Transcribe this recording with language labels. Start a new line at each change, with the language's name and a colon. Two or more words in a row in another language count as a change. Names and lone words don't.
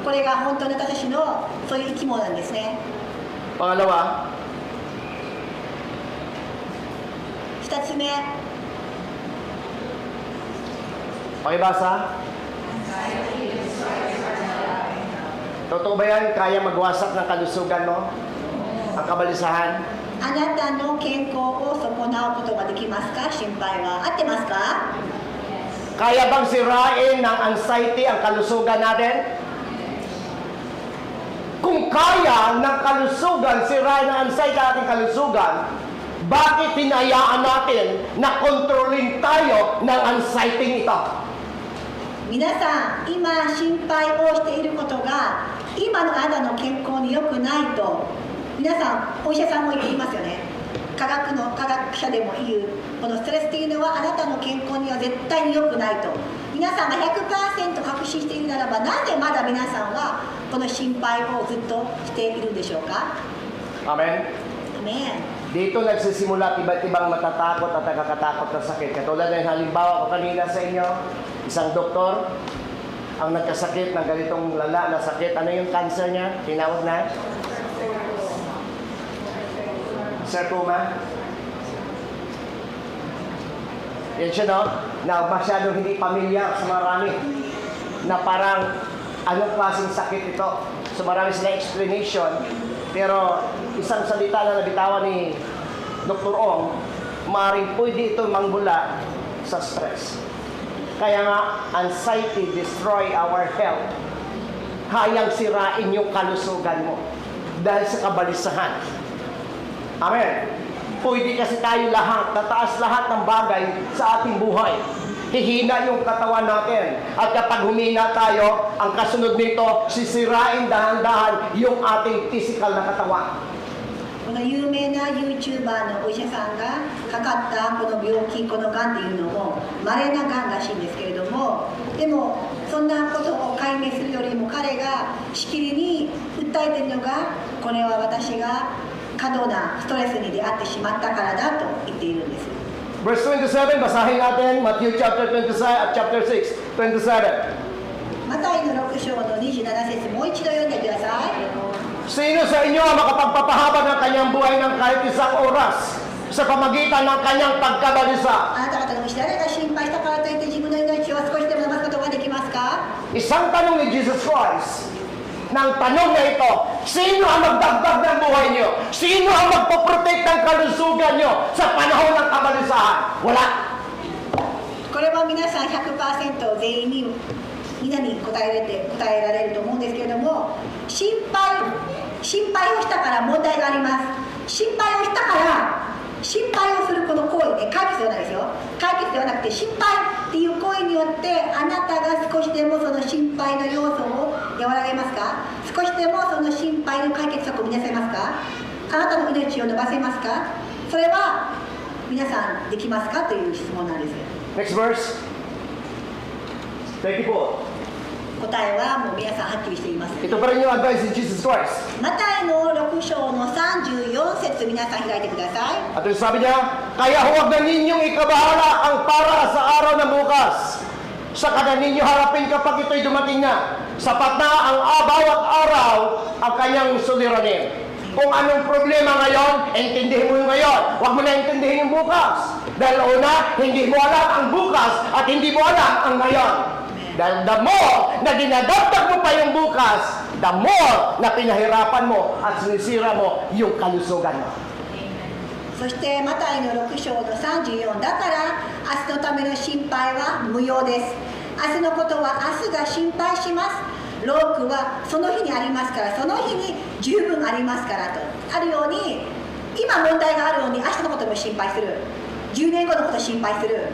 Japanese: これが本当に私たちのそういう生き物なんですね。
Filipino: Pangalawa,
Japanese: 2つ目、
Filipino: pakibasa. Totoo ba yan? Kaya magwasak ng kalusugan mo? ang kabalisahan?
Japanese: あなたの健康を損なうことができますか？心配は合ってますか？
Filipino: Kaya bang sirain ng anxiety ang kalusugan natin? Kung kaya ng kalusugan, sirain ng anxiety ang ating kalusugan, bakit hinayaan natin na kontrolin tayo ng anxiety ito?
Japanese: 皆さん、今心配をしていることが今のあなたの健康に良くないと皆さん、お医者さんも言っていますよね。科学者でも言うこのストレスというのはあなたの健康には絶対に良くないと皆さんが 100% 確信しているならば、なぜまだ皆さんはこの心配をずっとしているんでしょうか？
Filipino: Amen? Amen. Dito nagsisimula iba't ibang matatakot at nakakatakot na sakit. Katulad ng halimbawa ko kanina sa inyo, isang doktor ang nagkasakit ng ganitong lala na sakit. Ano yung cancer niya? Tinawag na? Sarcoma. Yan siya, no? Na masyadong hindi pamilyar sa marami. Na parang anong klaseng sakit ito. So marami sila explanation. Pero isang salita na nabitawan ni Dr. Ong, maaaring pwede ito mangbula sa stress. Kaya nga,
English: anxiety destroy our health.
Filipino: Hayang sirain yung kalusugan mo dahil sa kabalisahan. Amen. Pwede kasi tayo lahat, tataas lahat ng bagay sa ating buhay. Hihina yung katawan natin. At kapag humina tayo, ang kasunod nito, sisirain dahan-dahan yung ating physical na katawan.
Japanese: この有名な YouTuber のお医者さんがかかったこの病気、このがんっていうのも稀ながんらしいんですけれども、でもそんなことを解明するよりも彼がしきりに訴えているのが、これは私が過度なストレスに出会ってしまったからだと言っているんです。
Filipino: Verse 27, basahin natin, Matthew chapter 27 at chapter 6, 27.
Japanese: マタイの6章の27節、もう一度読んでください。
Filipino: Sino sa inyo ang makapagpapahaba ng kanyang buhay ng kahit isang oras sa pamagitan ng kanyang pagkabalisa?
Japanese: あなた方のうち誰が心配したからといって自分の命を少しでも伸ばすことができますか？
Filipino: Isang tanong ni Jesus Christ, ng tanong na ito, sino ang magdagdag ng buhay niyo? Sino ang magpoprotect ng kalusugan niyo sa panahon ng kabalisahan? Wala.
Japanese: これは皆さん 100% 全員に皆に答えられると思うんですけれども、心配をしたから問題があります。心配をしたから心配をするこの行為で解決ではないですよ。解決ではなくて心配っていう行為によってあなたが少しでもその心配の要素を和らげますか？少しでもその心配の解決策を見出せますか？あなたの命を伸ばせますか？それは皆さんできますかという質問なんです。
English: Next verse. 24.
Japanese: 答えはもう皆さんはっきりしています。
Filipino: Ito pa rin yung advice ni Jesus Christ.
Japanese: マタイの6章の34節、皆さん開いてください。
Filipino: At yung sabi niya, kaya huwag na ninyong ikabahala ang para sa araw na bukas. Sa kada ninyo harapin kapag ito'y dumating na. Sapat na ang bawat araw ang kanyang suliranin. Kung anong problema ngayon, intindihin mo yung ngayon. Huwag mo na intindihin yung bukas. Dahil una, hindi mo alam ang bukas at hindi mo alam ang ngayon. Dahil
English: the more
Filipino: na dinadagdag mo pa yung bukas,
English: the more
Filipino: na pinahirapan mo at sinisira mo yung kalusugan mo.
Japanese: そしてマタイの6章の34だから明日のための心配は無用です。明日のことは明日が心配します。労苦はその日にありますから、その日に十分ありますからとあるように、今問題があるように明日のことも心配する、10年後のこと心配する。